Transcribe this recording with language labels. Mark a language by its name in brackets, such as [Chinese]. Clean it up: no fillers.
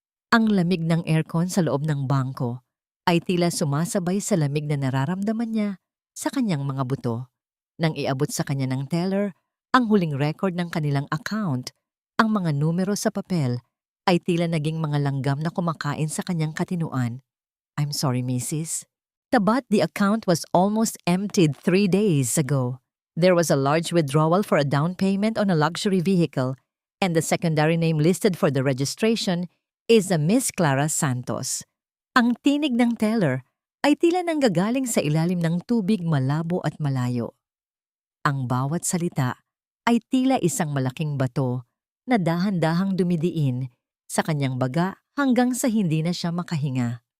[Filipino] Ang lamig ng aircon sa loob ng bangko ay tila sumasabay sa lamig na nararamdaman niya sa kanyang mga buto. Nang iabot sa kanya ng teller ang huling record ng kanilang account, ang mga numero sa papel ay tila naging mga langgam na kumakain sa kanyang katinuan. [English] "I'm sorry, Mrs. But the account was almost emptied 3 days ago. There was a large withdrawal for a down payment on a luxury vehicle, and the secondary name listed for the registration is a Miss Clara Santos." [Filipino] Ang tinig ng teller ay tila nanggagaling sa ilalim ng tubig, malabo at malayo. Ang bawat salita ay tila isang malaking bato na dahan-dahang dumidiin sa kanyang baga hanggang sa hindi na siya makahinga.